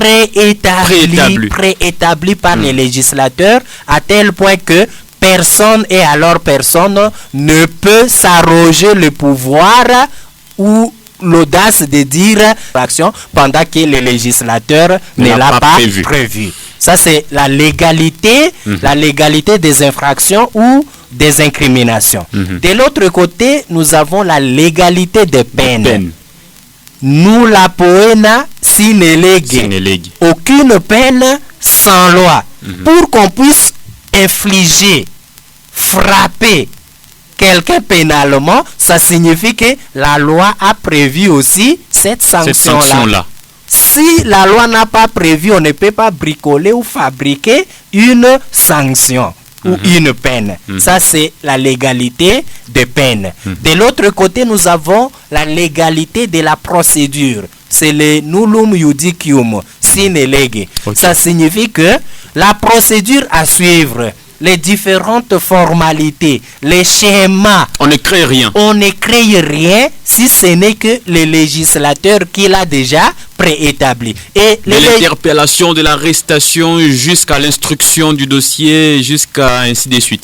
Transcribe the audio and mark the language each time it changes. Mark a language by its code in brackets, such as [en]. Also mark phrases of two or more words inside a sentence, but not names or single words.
[fr] Préétabli par les législateurs, à tel point que personne et alors personne ne peut s'arroger le pouvoir ou l'audace de dire action pendant que le législateur ne l'a pas prévu. Ça, c'est la légalité des infractions ou des incriminations. De l'autre côté, nous avons la légalité des peines. [la] Nous la poena sine lege. [fr] Aucune peine sans loi. Pour qu'on puisse infliger, frapper quelqu'un pénalement, ça signifie que la loi a prévu aussi cette sanction-là. Si la loi n'a pas prévu, on ne peut pas bricoler ou fabriquer une sanction ou une peine. Ça, c'est la légalité des peines. De l'autre côté, nous avons la légalité de la procédure. C'est le [la] nullum iudicium sine lege. [fr] Ça signifie que la procédure à suivre, les différentes formalités, les schémas. On ne crée rien. On ne crée rien si ce n'est que le législateur qui l'a déjà préétabli. Et de l'interpellation, de l'arrestation jusqu'à l'instruction du dossier, jusqu'à ainsi de suite.